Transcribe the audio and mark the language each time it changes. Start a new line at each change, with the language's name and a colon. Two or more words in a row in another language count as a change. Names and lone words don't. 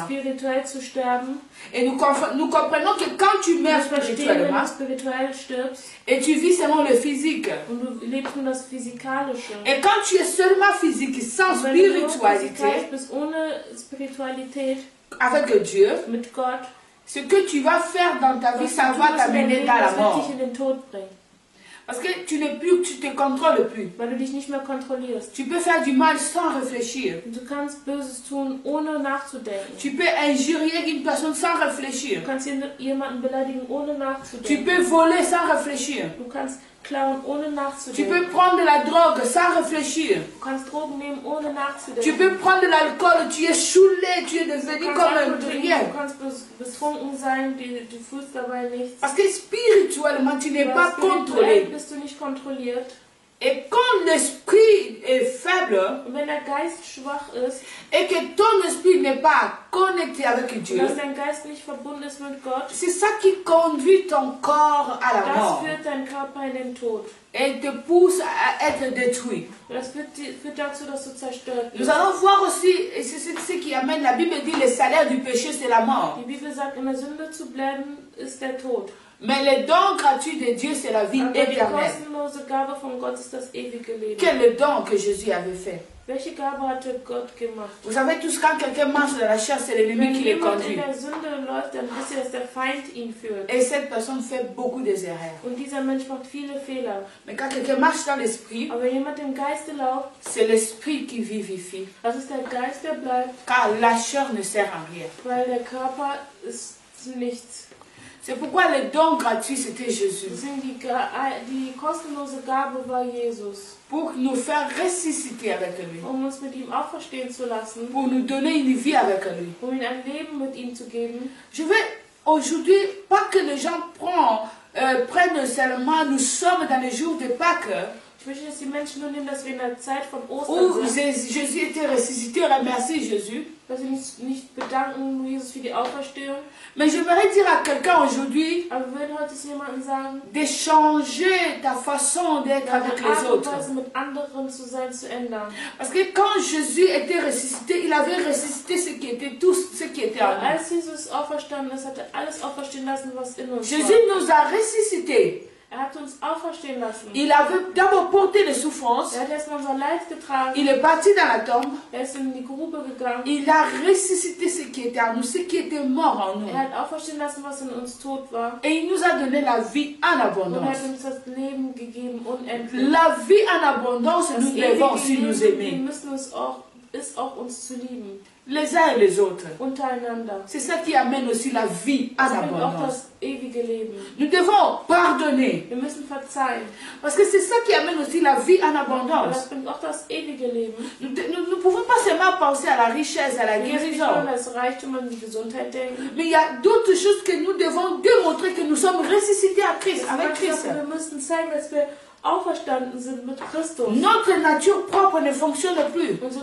French: Et nous comprenons que quand tu meurs spirituellement, et tu vis seulement le physique, et quand tu es seulement physique sans spiritualité, avec Dieu, ce que tu vas faire dans ta vie, ça va t'amener dans la mort. Parce que tu ne te contrôles plus.
German: Weil du dich nicht mehr kontrollierst.
French: Tu peux faire du mal sans réfléchir.
German: Du kannst Böses tun, ohne nachzudenken.
French: Tu peux injurier une personne sans réfléchir.
German: Du kannst jemanden beleidigen, ohne nachzudenken.
French: Tu peux voler sans réfléchir.
German: Du kannst klauen, ohne nachzudenken.
French: Tu peux prendre de la drogue sans réfléchir.
German: Du kannst Drogen nehmen, ohne nachzudenken.
French: Tu peux prendre de l'alcool, tu es saoulé, tu es devenu comme un rien.
German: Du kannst betrunken sein, du fühlst dabei nichts.
French: Parce que spirituellement, tu n'es pas contrôlé.
German: Bist du nicht kontrolliert.
French: Et quand l'esprit est faible,
German: wenn der Geist schwach ist,
French: et que ton esprit n'est pas connecté avec Dieu,
German: dass dein Geist nicht verbunden ist mit Gott,
French: c'est ça qui conduit ton corps à la mort.
German: Das führt deinen Körper in den Tod.
French: Et te pousse à être détruit.
German: Das führt dazu, dass du zerstört bist.
French: Nous allons voir aussi, et c'est ce qui amène, la Bible dit, le salaire du péché, c'est la mort.
German: Die Bibel sagt, in der Sünde zu bleiben, ist der Tod.
French: Mais le don gratuit de Dieu, c'est la vie éternelle. Quel est le don que Jésus avait fait?
German: Welche Gabe hatte Gott gemacht?
French: Vous savez tous, quand quelqu'un marche dans la chair, c'est l'ennemi qui le conduit.
German: Wenn jemand in der Sünde läuft, dann wisst ihr, dass der Feind ihn führt.
French: Et cette personne fait beaucoup de erreurs.
German: Und dieser Mensch macht viele Fehler.
French: Mais quand quelqu'un marche dans l'esprit,
German: aber wenn jemand im Geiste läuft,
French: c'est l'esprit qui vivifie.
German: Das ist der Geist, der bleibt.
French: Car la chair ne sert à rien.
German: Weil der Körper ist zu nichts.
French: C'est pourquoi le don gratuit, c'était Jésus.
German: Die kostenlose Gabe war Jesus.
French: Pour nous faire ressusciter avec lui.
German: Um uns mit ihm auferstehen zu lassen.
French: Pour nous donner une vie avec lui.
German: Um ihm ein Leben mit ihm zu geben.
French: Je veux aujourd'hui, pas que les gens prennent seulement, nous sommes dans les jours de Pâques.
German: Ich möchte, dass die Menschen nur nehmen, dass wir in der Zeit von Ostern sind.
French: Jésus était ressuscité, remercie Jésus.
German: Dass wir nicht bedanken Jesus für die Auferstehung.
French: Mais j'aimerais dire à quelqu'un aujourd'hui de changer ta façon d'être avec les autres. Parce que quand Jésus était ressuscité, il avait ressuscité ce qui était en nous. Jésus nous a ressuscités.
German: Hat uns auferstehen lassen.
French: Il avait d'abord porté les souffrances.
German: Erstmal unser Leid getragen.
French: Il est parti dans la tombe.
German: Ist in die Grube gegangen.
French: Il a ressuscité ce qui était en nous, ce qui était mort en nous.
German: Hat auferstehen lassen, was in uns tot war.
French: Et il nous a donné la vie en abondance.
German: Und hat uns das Leben gegeben, unendlich.
French: La vie en abondance, nous devons aussi nous aimer.
German: Wir müssen es auch uns zu lieben.
French: Les uns et les autres.
German: Untereinander.
French: C'est ça qui amène aussi la vie en abondance.
German: ewige Leben.
French: Nous devons pardonner.
German: Wir müssen verzeihen.
French: Parce que c'est ça qui amène aussi la vie en
German: Und
French: abondance.
German: das bringt auch das ewige Leben.
French: Nous ne pouvons pas seulement penser à la richesse, à la
German: Wir müssen nicht
French: guérison.
German: nur an das Reichtum und die Gesundheit denken.
French: Mais il y a d'autres choses que nous devons démontrer que nous sommes ressuscités à Christ, avec Christ.
German: Wir müssen zeigen, dass wir auferstanden sind mit Christus.
French: Notre nature propre ne fonctionne plus.